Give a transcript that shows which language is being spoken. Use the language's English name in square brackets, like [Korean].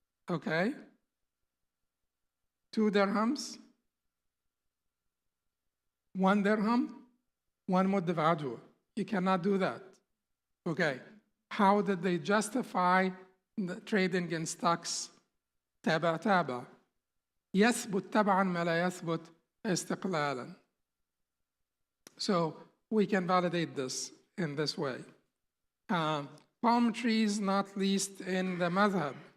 [English] Okay? 2 dirhams, 1 dirham, 1 mudd of ajwa. You cannot do that. Okay. How did they justify the trading in stocks? [Arabic] تابع تابع. يثبت تبعا ما لا يثبت استقلالا. [English] So we can validate this in this way. Palm trees, not least in the madhab.